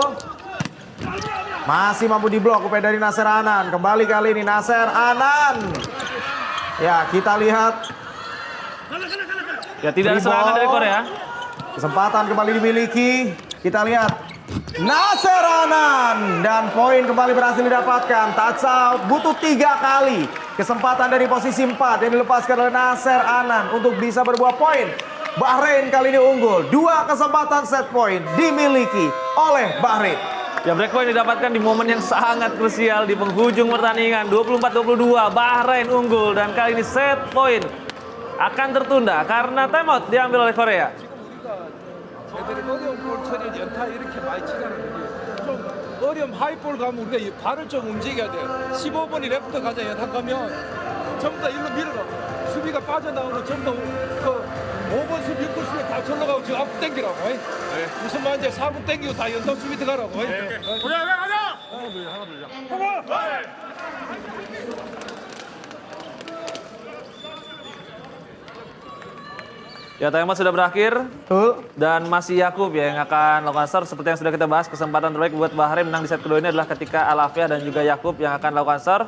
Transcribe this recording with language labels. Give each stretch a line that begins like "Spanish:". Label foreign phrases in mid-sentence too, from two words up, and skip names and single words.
Indonesian: Masih mampu diblok upaya dari Nasser Anan. Kembali kali ini Nasser Anan. Ya, kita lihat Ya, tidak ada Free serangan ball. dari Korea. kesempatan kembali dimiliki. Kita lihat Nasser Anan dan poin kembali berhasil didapatkan.
English: Touch out
Indonesian: butuh 3 kali. Kesempatan dari posisi 4 yang dilepaskan oleh Nasser Anan untuk bisa berbuah poin. Bahrain kali ini unggul. 2 kesempatan
English: set point
Indonesian: dimiliki oleh Bahrain. Ya,
English: break point
Indonesian: didapatkan di momen yang sangat krusial di penghujung pertandingan. 24-22, Bahrain unggul dan kali ini
English: set point
Indonesian: akan tertunda karena timeout diambil oleh Korea.
Korean: 애들이 어려운 볼 처리를 연타 이렇게 많이 치잖아. 좀 어려운 하이볼 가면 우리가 이 발을 좀 움직여야 돼. 15번이 레프트 가자 연타 가면 전부 다 일로 밀어가. 수비가 빠져나오고 전부 그 5번 수비, 6번 수비 다 절로 가고 지금 앞 땡기라고. 무슨 말인지 4분 땡기고 다 연타 수비 들어가라고.
Indonesian: Ya, timeout sudah berakhir Betul. dan masih Yakub ya yang akan melakukan serve. Seperti yang sudah kita bahas, kesempatan terbaik buat Bahrain menang di set kedua ini adalah ketika Al-Afia dan juga Yakub yang akan melakukan serve.